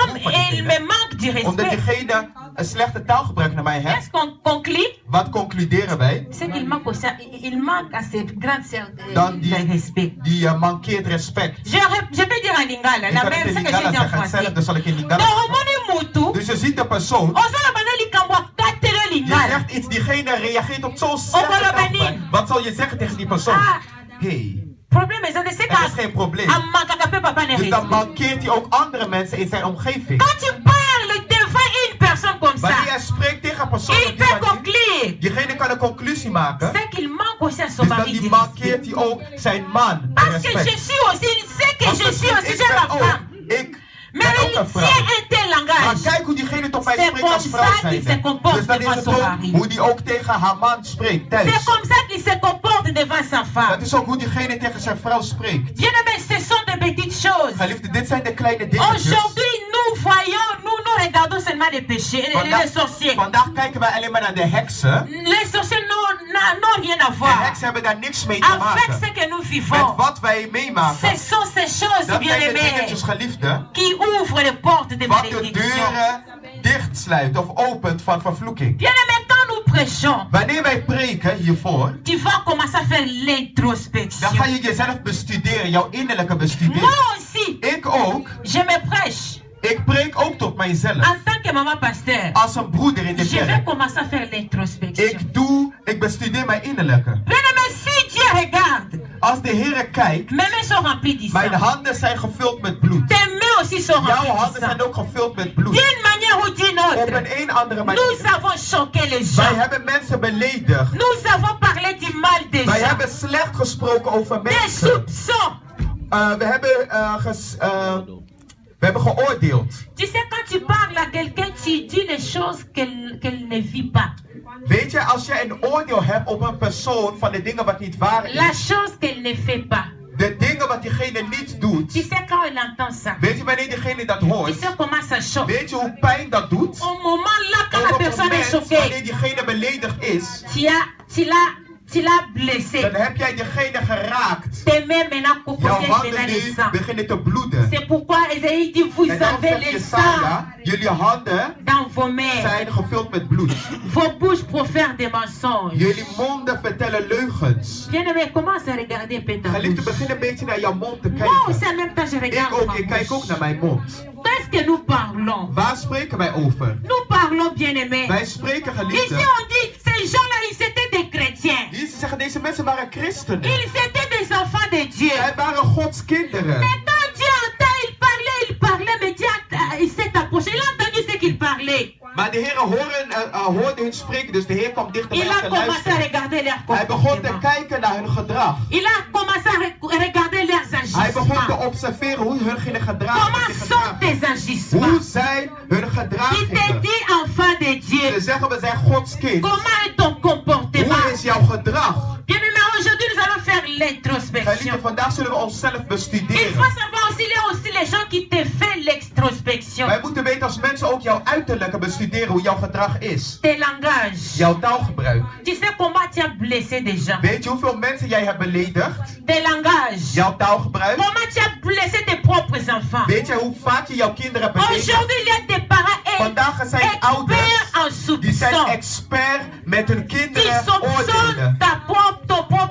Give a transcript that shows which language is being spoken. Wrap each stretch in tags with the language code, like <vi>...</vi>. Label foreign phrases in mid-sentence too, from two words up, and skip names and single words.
<fr>Comme</fr> <nl>broer van</nl> <fr>il</fr> <nl>diegene.</nl> <fr>me manque du</fr> <nl>Omdat</nl> <fr>respect,</fr> <nl>diegene een slechte taalgebruik naar mij heeft,</nl> <fr>qu'est-ce qu'on conclut?</fr> <nl>wat concluderen wij?</nl> <fr>C'est qu'il manque, il manque à cette grande sœur</fr> <nl>Dan</nl> <fr>de respect.</fr> <nl>die mankeert respect.</nl> <fr>Je peux dire en lingala,</fr> <nl>Ik</nl> <fr>la</fr> <nl>kan het</nl> <fr>même</fr> <nl>in</nl> <fr>ce que</fr> <nl>Lingala</nl> <fr>j'ai dit en</fr> <nl>zeggen,</nl> <fr>français.</fr> <nl>hetzelfde zal ik in Lingala</nl> <fr>Donc,</fr> <nl>zeggen.</nl> <ln>omoni mutu,</ln> <nl>Dus je ziet de persoon,</nl> <ln>ozala banali kambwa katelo</ln> <nl>je</nl> <ln>lingala.</ln> <nl>zegt iets, diegene reageert op zo'n slechte</nl> <ln>Okolo</ln> <nl>taalgebruik.</nl> <ln>bani.</ln> <nl>Wat zal je zeggen tegen die persoon? Ah. Hey,</nl> <fr>Problème</fr> <nl>is dat</nl> <fr>c'est</fr> <nl>er is geen probleem.</nl> <fr>que papa ne</fr> <nl>Dus dan</nl> <fr>respect.</fr> <nl>mankeert hij ook andere mensen in zijn omgeving.</nl> <fr>Quand tu parles devant une personne comme ça,</fr> <nl>Wanneer jij spreekt tegen een persoon</nl> <fr>il</fr> <nl>op die</nl> <fr>peut</fr> <nl>manier,</nl> <fr>conclure.</fr> <nl>diegene kan een conclusie maken.</nl> <fr>C'est qu'il manque aussi à son</fr> <nl>Dus dan</nl> <fr>mari</fr> <nl>die</nl> <fr>du respect.</fr> <nl>mankeert hij ook zijn man de</nl> <fr>Parce que je</fr> <nl>respect.</nl> <fr>suis aussi, c'est que</fr> <nl>Want</nl> <fr>je suis</fr> <nl>misschien</nl> <fr>aussi,</fr> <nl>ik</nl> <fr>j'ai ma</fr> <nl>ben ook,</nl> <fr>femme.</fr> <nl>ik</nl> <fr>Mais</fr> <nl>ben ook</nl> <fr>il</fr> <nl>een</nl> <fr>tient</fr> <nl>vrouw.</nl> <fr>un tel</fr> <nl>Maar</nl> <fr>langage.</fr> <nl>kijk hoe diegene tot mij</nl> <fr>C'est</fr> <nl>spreekt als</nl> <fr>comme</fr> <nl>vrouw</nl> <fr>ça qu'il se</fr> <nl>zijnde.</nl> <fr>comporte</fr> <nl>Dus dan is</nl> <fr>devant</fr> <nl>het</nl> <fr>son</fr> <nl>ook</nl> <fr>mari.</fr> <nl>hoe die ook tegen haar man spreekt thuis.</nl> <fr>C'est comme ça qu'il se comporte devant sa femme.</fr> <nl>Dat is ook hoe diegene tegen zijn vrouw spreekt.</nl> <fr>Bien-aimés, ce sont des petites choses.</fr> <nl>Geliefde, dit zijn de kleine dingetjes.</nl> <fr>Aujourd'hui, nous voyons, nous regardons seulement les péchés, les sorciers.</fr> <nl>Vandaag kijken wij alleen maar naar de heksen.</nl> <fr>Les sorciers n'ont rien à</fr> <nl>De</nl> <fr>voir</fr> <nl>heksen hebben daar niks mee te</nl> <fr>avec ce</fr> <nl>maken.</nl> <fr>que nous</fr> <nl>Met</nl> <fr>vivons.</fr> <nl>wat wij meemaken.</nl> <fr>Ce sont ces choses,</fr> <nl>Dat zijn de</nl> <fr>bien-aimés,</fr> <nl>dingetjes, geliefde,</nl> <fr>qui ouvrent les portes de</fr> <nl>wat de</nl> <fr>malédiction.</fr> <nl>deuren dichtsluit of opent van vervloeking.</nl> <fr>Bien-aimés, quand nous prêchons,</fr> <nl>Wanneer wij preken hiervoor,</nl> <fr>tu vas commencer à faire</fr> <nl>dan</nl> <fr>l'introspection.</fr> <nl>ga je jezelf bestuderen, jouw innerlijke bestuderen.</nl> <fr>Moi aussi,</fr> <nl>Ik ook.</nl> <fr>je me prêche</fr> <nl>Ik preek ook tot mijzelf.</nl> <fr>en tant que maman pasteur.</fr> <nl>Als een broeder in de</nl> <fr>Je vais</fr> <nl>kerk.</nl> <fr>commencer à faire l'introspection.</fr> <nl>Ik bestudeer mijn innerlijke.</nl> <fr>Bien-aimés, si Dieu regarde,</fr> <nl>Als de Heer kijkt,</nl> <fr>mes mains sont remplies du</fr> <nl>mijn</nl> <fr>sang.</fr> <nl>handen zijn gevuld met bloed.</nl> <fr>Tes mains aussi sont</fr> <nl>Jouw</nl> <fr>remplies</fr> <nl>handen</nl> <fr>du sang.</fr> <nl>zijn ook gevuld met bloed.</nl> <fr>D'une manière ou d'une</fr> <nl>Op</nl> <fr>autre,</fr> <nl>een andere</nl> <fr>nous</fr> <nl>manier.</nl> <fr>avons choqué les</fr> <nl>Wij</nl> <fr>gens.</fr> <nl>hebben mensen beledigd.</nl> <fr>Nous avons parlé du mal des</fr> <nl>Wij</nl> <fr>gens.</fr> <nl>hebben slecht gesproken over</nl> <fr>Des</fr> <nl>mensen.</nl> <fr>soupçons.</fr> <nl>We hebben geoordeeld.</nl> <fr>Tu sais, quand tu parles à quelqu'un, tu dis les choses qu'elle ne vit pas.</fr> <nl>Weet je, als je een oordeel hebt op een persoon van de dingen wat niet waar</nl> <fr>La</fr> <nl>is,</nl> <fr>chose qu'elle ne fait pas.</fr> <nl>de dingen wat diegene niet doet,</nl> <fr>Tu sais, quand elle entend ça,</fr> <nl>weet je wanneer diegene dat</nl> <fr>tu</fr> <nl>hoort,</nl> <fr>sais comment ça choque.</fr> <nl>weet je hoe pijn dat doet?</nl> <fr>Au moment là, quand</fr> <nl>Op</nl> <fr>la</fr> <nl>het</nl> <fr>personne est</fr> <nl>moment wanneer</nl> <fr>choquée,</fr> <nl>diegene beledigd is,</nl> <fr>tu l'as blessé.</fr> <nl>dan heb jij diegene geraakt.</nl> <fr>Tes mains maintenant</fr> <nl>Jouw</nl> <fr>coupent</fr> <nl>handen</nl> <fr>maintenant le</fr> <nl>nu</nl> <fr>sang.</fr> <nl>beginnen te bloeden.</nl> <fr>C'est pourquoi Esaïe dit, vous</fr> <nl>En dan</nl> <fr>avez</fr> <nl>zegt</nl> <fr>le</fr> <nl>Jesaja,</nl> <fr>sang</fr> <nl>jullie handen</nl> <fr>dans vos mains.</fr> <nl>zijn gevuld met bloed.</nl> <fr>Vos bouches profèrent des mensonges.</fr> <nl>Jullie monden vertellen leugens.</nl> <fr>Bien-aimé, commence à regarder un peu ta</fr> <nl>Geliefde,</nl> <fr>bouche.</fr> <nl>begin een beetje naar jouw mond te</nl> <fr>Moi</fr> <nl>kijken.</nl> <fr>aussi, en même temps, je</fr> <nl>Ik</nl> <fr>regarde</fr> <nl>ook,</nl> <fr>ma</fr> <nl>ik kijk ook</nl> <fr>bouche.</fr> <nl>naar mijn mond.</nl> <fr>Qu'est-ce que nous parlons?</fr> <nl>Waar spreken wij over?</nl> <fr>Nous parlons, bien-aimé.</fr> <nl>Wij spreken,</nl> <fr>Ici,</fr> <nl>geliefde.</nl> <fr>on dit, ces gens-là, ils étaient des chrétiens.</fr> <nl>Hier ze zeggen, deze mensen waren christenen.</nl> <fr>Ils étaient des enfants de Dieu.</fr> <nl>Zij waren Gods kinderen.</nl> <fr>Mais quand Dieu entend, il parlait, mais Dieu, il s'est approché. Il a entendu ce qu'il parlait.</fr> <nl>Maar de Heer hoorde hun spreken, dus de Heer kwam dichterbij</nl> <fr>Il</fr> <nl>om</nl> <fr>a</fr> <nl>te</nl> <fr>commencé à</fr> <nl>luisteren.</nl> <fr>regarder leurs</fr> <nl>Hij begon te</nl> <fr>comportements.</fr> <nl>kijken naar hun gedrag.</nl> <fr>Il a commencé à regarder leurs</fr> <nl>Hij begon te</nl> <fr>agissements.</fr> <nl>observeren hoe hun gingen gedragen.</nl> <fr>Comment</fr> <nl>zich</nl> <fr>sont</fr> <nl>gedragen.</nl> <fr>tes agissements?</fr> <nl>Hoe zijn hun</nl> <fr>Il te</fr> <nl>gedragingen?</nl> <fr>dit, enfant de</fr> <nl>Ze</nl> <fr>Dieu,</fr> <nl>zeggen, we zijn Gods kind.</nl> <fr>comment est ton comportement?</fr> <nl>Hoe is jouw gedrag?</nl> <fr>Bien aimé, aujourd'hui nous allons faire l'introspection.</fr> <nl>Geliefde, vandaag zullen we onszelf</nl> <fr>Il</fr> <nl>bestuderen.</nl> <fr>faut savoir aussi, il y a aussi les gens qui te font l'extrospection.</fr> <nl>Wij moeten weten als mensen ook jouw uiterlijke bestuderen hoe jouw gedrag is.</nl> <fr>Tes langages.</fr> <nl>Jouw taalgebruik.</nl> <fr>Tu sais comment tu as blessé des gens.</fr> <nl>Weet je hoeveel mensen jij hebt beledigd?</nl> <fr>Tes langages.</fr> <nl>Jouw taalgebruik.</nl> <fr>Comment tu as blessé tes propres enfants.</fr> <nl>Weet je hoe vaak je jouw kinderen hebt beledigd?</nl> <fr>Aujourd'hui, il y a des parents</fr> <nl>Vandaag zijn ouders</nl> <fr>experts en</fr> <nl>die zijn</nl> <fr>soupçon.</fr> <nl>expert met hun</nl> <fr>Qui</fr> <nl>kinderen</nl> <fr>soupçonnent</fr> <nl>oordelen.</nl> <fr>ton propre</fr>